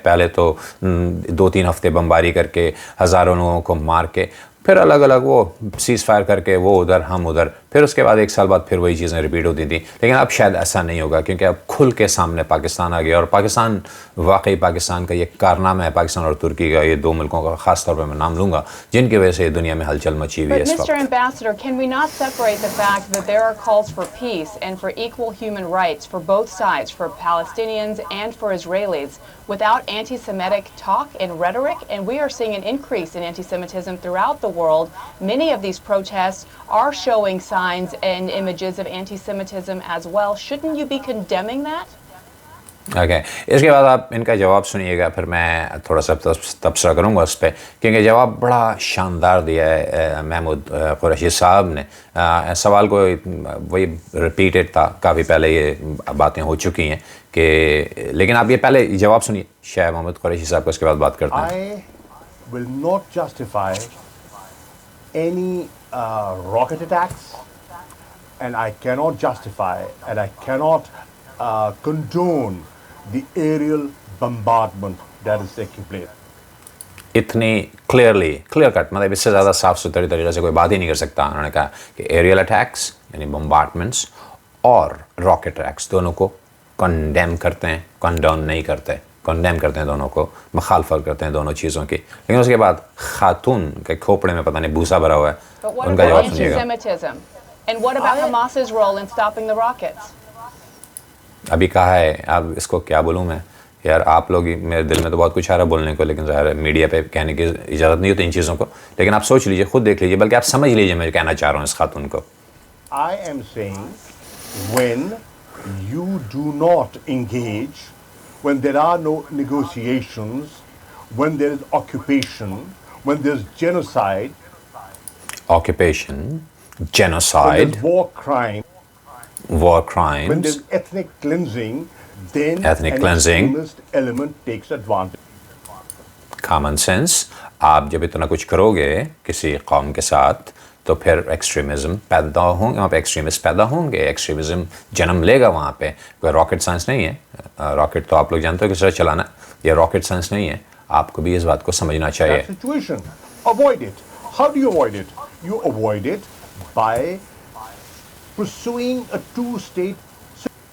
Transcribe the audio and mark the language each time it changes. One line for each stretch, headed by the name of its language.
Urdu: پہلے تو 2-3 ہفتے بمباری کر کے, ہزاروں لوگوں کو مار کے, پھر الگ الگ وہ سیز فائر کر کے, وہ ادھر ہم ادھر, پھر اس کے بعد 1 سال بعد پھر وہی چیزیں ریپیٹ ہوتی تھیں. لیکن اب شاید ایسا نہیں ہوگا, کیونکہ اب کھل کے سامنے پاکستان آ گیا, اور پاکستان واقعی پاکستان کا یہ کارنامہ ہے, پاکستان اور ترکی کا, یہ 2 ملکوں کا خاص طور پہ میں نام لوں گا, جن کی وجہ سے دنیا میں ہلچل مچی ہوئی ہے اس وقت.
English: Mr. Ambassador, can we not separate the fact that there are calls for peace and for equal human rights for both sides, for Palestinians and for Israelis, without anti-Semitic talk and rhetoric? And we are seeing an increase in anti-Semitism throughout the world. Many of these protests are showing signs and images of anti-Semitism as well. Shouldn't you be condemning that?
Urdu: Okay, اس کے بعد آپ ان کا جواب سنیے گا, پھر میں تھوڑا سا تبصرہ کروں گا اس پہ, کیونکہ جواب بڑا شاندار دیا ہے محمود قریشی صاحب نے. سوال کو وہی ریپیٹڈ تھا, کافی پہلے یہ باتیں ہو چکی ہیں کہ, لیکن آپ یہ پہلے جواب سنیے شاہ محمود قریشی صاحب کو, اس کے بعد بات کرتے ہیں.
English: I will not justify any rocket attacks, and I cannot justify and I cannot condone the aerial bombardment that is taking place.
Urdu: اتنی کلیئر کٹ, مطلب اس سے زیادہ صاف ستھری طریقے سے کوئی بات ہی نہیں کر سکتا. انہوں نے کہا کہ ایریل اٹیکس یعنی بمبارڈمنٹس اور راکٹ اٹیکس دونوں کو کنڈیم کرتے ہیں, کنڈون نہیں کرتے, کنڈیم کرتے ہیں دونوں کو, مخالفت کرتے ہیں دونوں چیزوں کی. لیکن اس کے بعد خاتون کے کھوپڑے میں پتہ نہیں بھوسا بھرا ہوا ہے, ان کا جواب سنیے گا.
English: And what about Hamas's role in stopping the rockets?
Urdu: ابھی کہا ہے, اب اس کو کیا بولوں میں یار, آپ لوگ, میرے دل میں تو بہت کچھ آ رہا ہے بولنے کو, لیکن ظاہر ہے میڈیا پہ کہنے کی اجازت نہیں ہوتی ان چیزوں کو. لیکن آپ سوچ لیجئے, خود دیکھ لیجئے, بلکہ آپ سمجھ لیجئے میں کہنا چاہ رہا ہوں اس خاتون کو.
English: I am saying when you do not engage, when there are no negotiations, when there is occupation, when there is genocide, genocide, when there is war crimes, when there is ethnic cleansing, then an extremist element takes advantage.
Urdu: common sense, آپ جب اتنا کچھ کرو گے کسی قوم کے ساتھ تو پھر ایکسٹریمزم پیدا ہوں گے, وہاں پہ ایکسٹریمسٹ پیدا ہوں گے, ایکسٹریمزم جنم لے گا وہاں پہ. کوئی راکٹ سائنس نہیں ہے, راکٹ تو آپ لوگ جانتے ہو کس طرح چلانا, یہ راکٹ سائنس نہیں ہے. آپ کو بھی اس بات کو سمجھنا چاہیے.
English: Avoid it. How do you avoid it? You avoid it by pursuing a two-state